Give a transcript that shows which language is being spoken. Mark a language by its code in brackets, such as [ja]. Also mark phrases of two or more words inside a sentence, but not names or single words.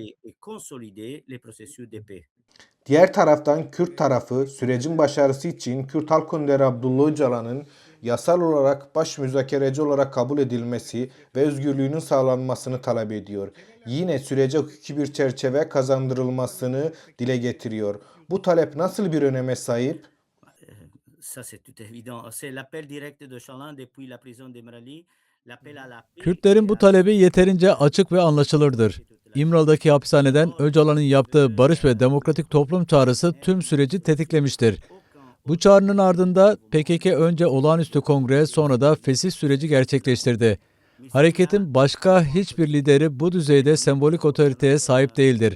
[tr] Diğer taraftan Kürt tarafı sürecin başarısı için Kürt Halk Önderi Abdullah Öcalan'ın yasal olarak baş müzakereci olarak kabul edilmesi ve özgürlüğünün sağlanmasını talep ediyor. Yine sürece hukuki bir çerçeve kazandırılmasını dile getiriyor. Bu talep nasıl bir öneme sahip? [fr] Ça, c'est tout évident. C'est l'appel direct de Öcalan depuis la prison d'Emrali, l'appel à la paix [tr] Kürtlerin [fr] et [tr] bu [fr] à la [tr] talebi yeterince açık ve anlaşılırdır. İmralı'daki hapishaneden Öcalan'ın yaptığı barış ve demokratik toplum çağrısı tüm süreci tetiklemiştir. Bu çağrının ardında PKK önce olağanüstü kongre, sonra da fesih süreci gerçekleştirdi. Hareketin başka hiçbir lideri bu düzeyde sembolik otoriteye sahip değildir.